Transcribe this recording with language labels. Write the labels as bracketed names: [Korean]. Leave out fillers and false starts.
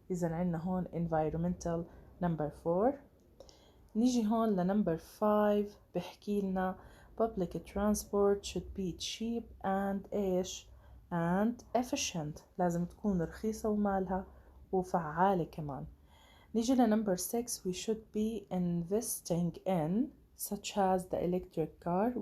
[Arabic] إذا عنا هون environmental number 4. نيجي هون لنمبر 5 بحكي لنا [English] public transport should be cheap and [Arabic] إيش [English] and efficient. [Arabic] لازم تكون رخيصة ومالها وفعالة كمان. نيجي لنمبر 6 [English] we should be investing in such as the electric car.